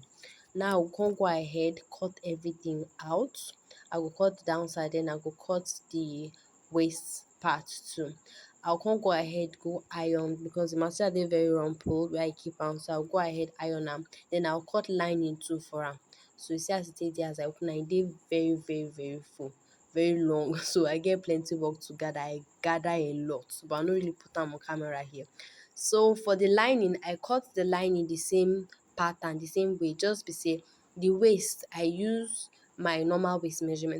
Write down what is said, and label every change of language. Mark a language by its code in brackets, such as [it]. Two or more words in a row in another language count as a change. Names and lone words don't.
[pcm] Now I go come go ahead cut everything out. I go cut the downside, then I go cut the waist part too. I'll come go ahead go iron because the material dey very rumpled where I keep am. So I'll go ahead iron am. Then I'll cut lining too for am. So you see as e take dey, as I open am, e dey very full, very long. So I get plenty work to gather. I gather a lot, but I no really put am on camera here. So for the lining, I cut the lining the same pattern, the same way, just be say the waist I use my normal waist measurement.